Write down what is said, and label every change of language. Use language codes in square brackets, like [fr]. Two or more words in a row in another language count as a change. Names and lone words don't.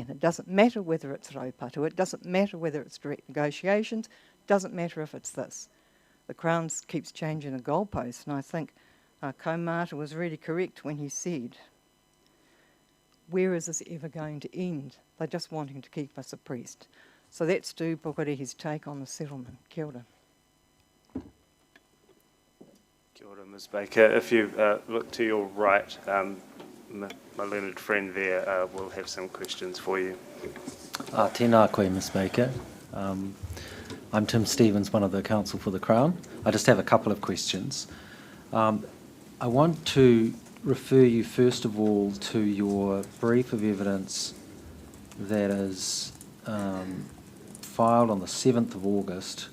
[en] It doesn't matter whether it's raupatu, it doesn't matter whether it's direct negotiations, it doesn't matter if it's this. The Crown keeps changing the goalposts, and I think Kaumata was really correct when he said, where is this ever going to end? They're just wanting to keep us oppressed. So that's Stu Pukerehi's take on the settlement. [mi] Kia ora. Kia ora, Ms Baker. [en] If you look to your right, my learned friend there will have some questions for you. [mi] Tēnā koe, Ms Baker. [en] I'm Tim Stevens, one of the counsel for the Crown. I just have a couple of questions. I want to refer you first of all to your brief of evidence that is filed on the 7th of August.